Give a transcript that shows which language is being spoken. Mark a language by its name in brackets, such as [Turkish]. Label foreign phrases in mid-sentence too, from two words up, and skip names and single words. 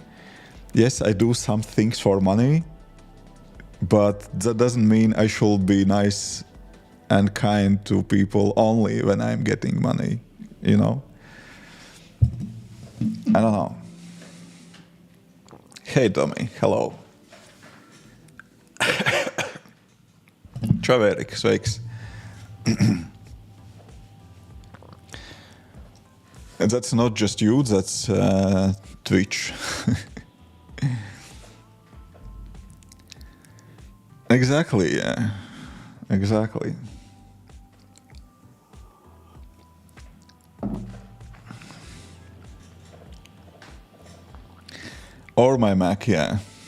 [English] Yes, I do some things for money, but that doesn't mean I should be nice and kind to people only when I'm getting money, you know? I don't know. Hey Tommy, hello. [Latvian] Čau, Erik, sveiks. [English] And that's not just you, that's Twitch. Exactly, yeah. Exactly. Or my Mac, yeah.